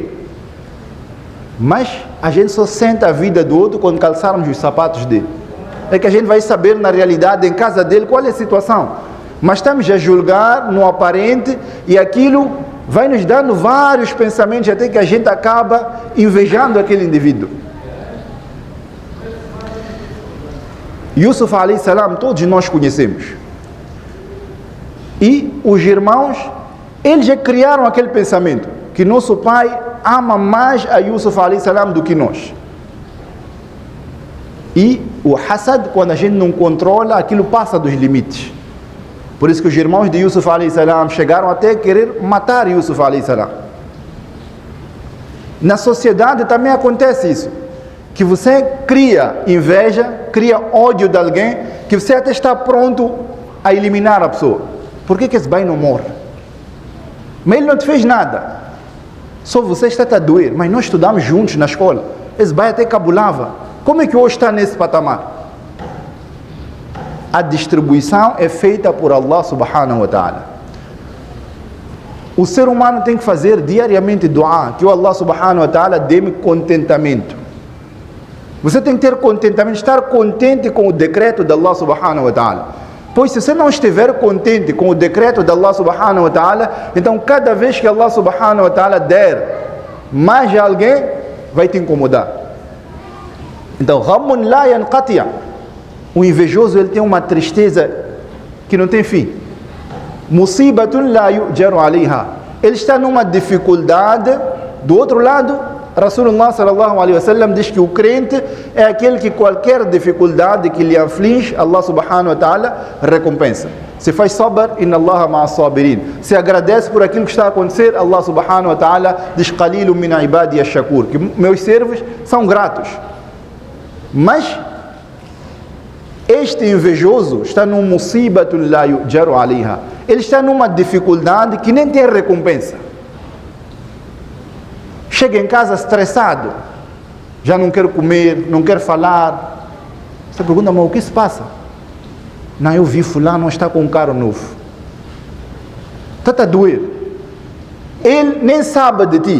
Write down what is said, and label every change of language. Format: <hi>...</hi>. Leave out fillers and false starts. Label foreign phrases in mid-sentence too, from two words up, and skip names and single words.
<pt>Mas a gente só sente a vida do outro quando calçarmos os sapatos dele. É que a gente vai saber na realidade, em casa dele, qual é a situação. Mas estamos a julgar no aparente e aquilo vai nos dando vários pensamentos até que a gente acaba invejando aquele indivíduo.</pt> <ar>يوسف عليه السلام,</ar> <pt>todos nós conhecemos. E os irmãos, eles já criaram aquele pensamento, que nosso pai ama mais a Yusuf</pt> <ar>عليه السلام</ar> <pt>do que nós. E o hasad, quando a gente não controla, aquilo passa dos limites. Por isso que os irmãos de Yusuf</pt> <ar>عليه السلام</ar> <pt>chegaram até a querer matar Yusuf</pt> <ar>عليه السلام.</ar> <pt>Na sociedade também acontece isso, que você cria inveja, cria ódio de alguém, que você até está pronto a eliminar a pessoa. Por que esse bem não morre? Mas ele não te fez nada. Só você está a doer, mas nós estudamos juntos na escola. Esse bai até cabulava. Como é que hoje está nesse patamar? A distribuição é feita por</pt> <ar>الله سبحانه وتعالى.</ar> <pt>O ser humano tem que fazer diariamente dua, que o</pt> <ar>الله سبحانه وتعالى</ar> <pt>dê-me contentamento. Você tem que ter contentamento, estar contente com o decreto de</pt> <ar>الله سبحانه وتعالى.</ar> <pt>Pois se você não estiver contente com o decreto de</pt> <ar>الله سبحانه وتعالى,</ar> <pt>então cada vez que</pt> <ar>الله سبحانه وتعالى</ar> <pt>der mais a alguém, vai te incomodar. Então,</pt> <ar>غم لا ينقطع'.</ar> <pt>O invejoso, ele tem uma tristeza que não tem fim.</pt> <ar>مصيبة لا يؤجر عليها.</ar> <pt>Ele está numa dificuldade. Do outro lado,</pt> <ar>رسول الله صلى الله عليه وسلم</ar> <pt>diz que o crente é aquele que qualquer dificuldade que lhe aflige,</pt> <ar>الله سبحانه وتعالى</ar> <pt>recompensa. Se faz sabr,</pt> <ar>إن الله مع الصابرين.</ar> <pt>Se agradece por aquilo que está a acontecer,</pt> <ar>الله سبحانه وتعالى</ar> <pt>diz:</pt> <ar>قليل من عبادي الشكور,</ar> <pt>que meus servos são gratos. Mas este invejoso está num</pt> <ar>مصيبة لا يؤجر عليها.</ar> <pt>Ele está numa dificuldade que nem tem recompensa. Chega em casa estressado, já não quer comer, não quer falar. Você pergunta: mas o que se passa? Não, eu vi fulano está com um carro novo. Está a doer. Ele nem sabe de ti.</pt>